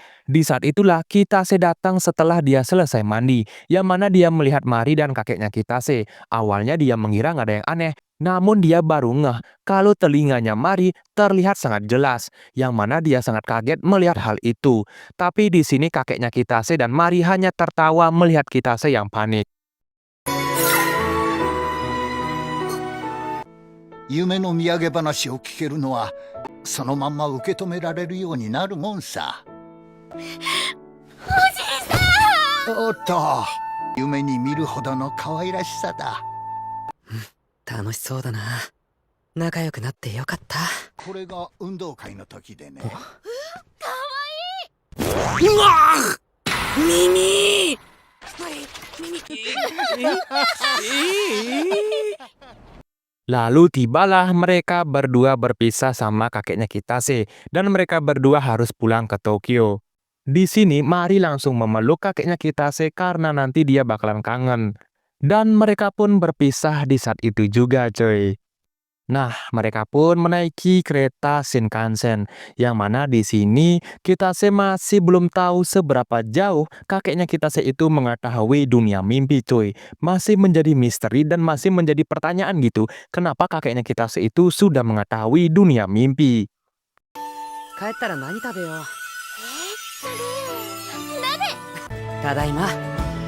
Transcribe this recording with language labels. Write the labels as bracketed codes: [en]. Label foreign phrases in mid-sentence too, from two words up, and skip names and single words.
[id] Di saat itulah Kitase datang setelah dia selesai mandi, yang mana dia melihat Mari dan kakeknya Kitase. Awalnya dia mengira nggak ada yang aneh, namun dia baru ngeh kalau telinganya Mari terlihat sangat jelas, yang mana dia sangat kaget melihat hal itu. Tapi di sini kakeknya Kitase dan Mari hanya tertawa melihat Kitase yang panik. [ja] 夢の土産話を聞けるのはそのまんま受け止められるようになるもんさ。おっと、夢に見るほどの可愛らしさだ。楽しそうだな。仲良くなってよかった。これが運動会の時でね。耳 [id] Lalu tibalah mereka berdua berpisah sama kakeknya Kitase, dan mereka berdua harus pulang ke Tokyo. Di sini Mari langsung memeluk kakeknya Kitase karena nanti dia bakalan kangen. Dan mereka pun berpisah di saat itu juga, coy. Nah, mereka pun menaiki kereta Shinkansen, yang mana di sini Kitase masih belum tahu seberapa jauh kakeknya Kitase itu mengetahui dunia mimpi, cuy. Masih menjadi misteri dan masih menjadi pertanyaan gitu, kenapa kakeknya Kitase itu sudah mengetahui dunia mimpi. [ja] 帰ったら何食べよう。それ鍋。ただいま。